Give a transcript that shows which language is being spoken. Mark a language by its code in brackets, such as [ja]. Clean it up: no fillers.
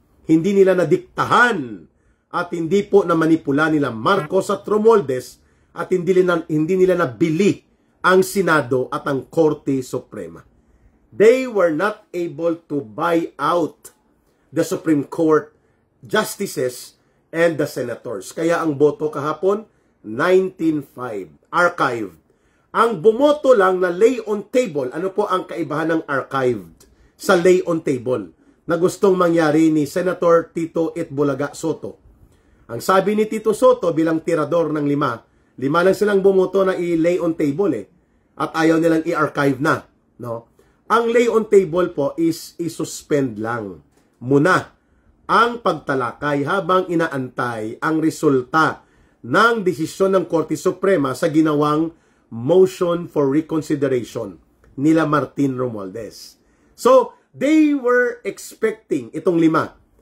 [tl] Hindi nila nadiktahan at hindi po na manipula nila Marcos at Romualdez at hindi nila nabili ang Senado at ang Korte Suprema. [en] They were not able to buy out the Supreme Court justices and the senators. [tl] Kaya ang boto kahapon, 19-5. Archived. Ang bumoto lang na lay on table, ano po ang kaibahan ng archived? sa lay on table na gustong mangyari ni Senator Tito Itbulaga Soto. Ang sabi ni Tito Soto bilang tirador ng lima lang silang bumoto na i-lay on table at ayaw nilang i-archive na. No? Ang lay on table po is i-suspend lang muna ang pagtalakay habang inaantay ang resulta ng desisyon ng Korte Suprema sa ginawang motion for reconsideration nila Martin Romualdez. [en] So, they were expecting [tl] itong lima.